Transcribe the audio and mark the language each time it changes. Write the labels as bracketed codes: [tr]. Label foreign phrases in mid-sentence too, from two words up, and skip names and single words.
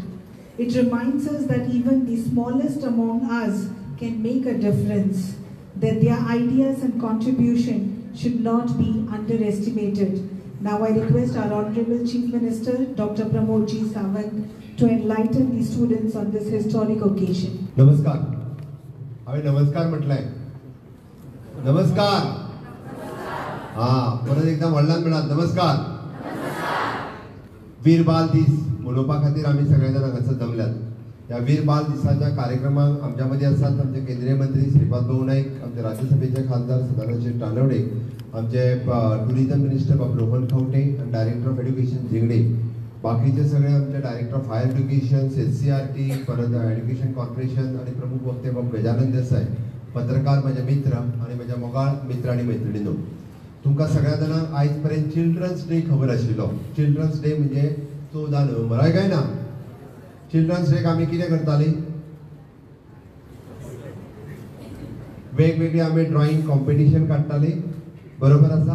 [en] It reminds us that even the smallest among us can make a difference, that their ideas and contribution should not be underestimated. Now I request our Honorable Chief Minister, Dr. Pramod G. Sawant, to enlighten the students on this historic occasion. [mr] नमस्कार. आम्ही नमस्कार म्हटलंय. नमस्कार. परत एकदा वडिलांना म्हणा नमस्कार. [kok] वीर बाल दिस मनोवपा खातीर आम्ही सगळेजण हांगासर जमल्यात. [mr] या वीर बाल दिसाच्या कार्यक्रमाक आमच्यामध्ये असतात आमचे केंद्रीय मंत्री श्रीपाद भाऊ नाईक, आमचे राज्यसभेचे खासदार सदानंद तानवडे, आमचे [en] tourism minister [mr] बाबा रोहन खवटे आणि [en] director of education [mr] जिंगडे, बाकीचे सगळे आमचे [en] director of higher education, [mr] SCRT, परत [en] education corporation [mr] आणि प्रमुख वक्ते बाब गजानन देसाई, पत्रकार माझे मित्र आणि माझ्या मोगाळ मित्र आणि मैत्रिणींनो, [kok] तुमकां सगळ्या जाणांक आयज पर्यंत [en] children's day [kok] खबर आशिल्लो. [en] children's day [kok] म्हणजे 14 नोव्हेंबर काय ना. [en] children's day [kok] आमी कितें करताली? वेगवेगळे आमी [en] drawing competition [kok] काडटाली, बरोबर आसा?